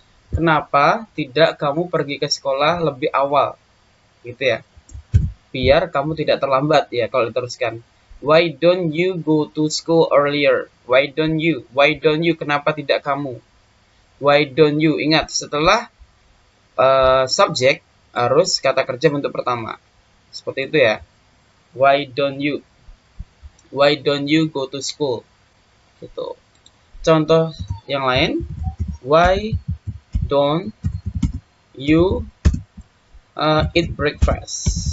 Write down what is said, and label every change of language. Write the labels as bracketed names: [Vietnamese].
[Indonesian] Kenapa tidak kamu pergi ke sekolah lebih awal? Gitu ya. Biar kamu tidak terlambat ya kalau diteruskan. [English] Why don't you go to school earlier? Why don't you? [Indonesian] Kenapa tidak kamu? [English] Why don't you? [Indonesian] Ingat, setelah subjek harus kata kerja bentuk pertama. Seperti itu ya. [English] Why don't you? Why don't you go to school? [Indonesian] Gitu. Contoh yang lain. [English] Why don't you eat breakfast?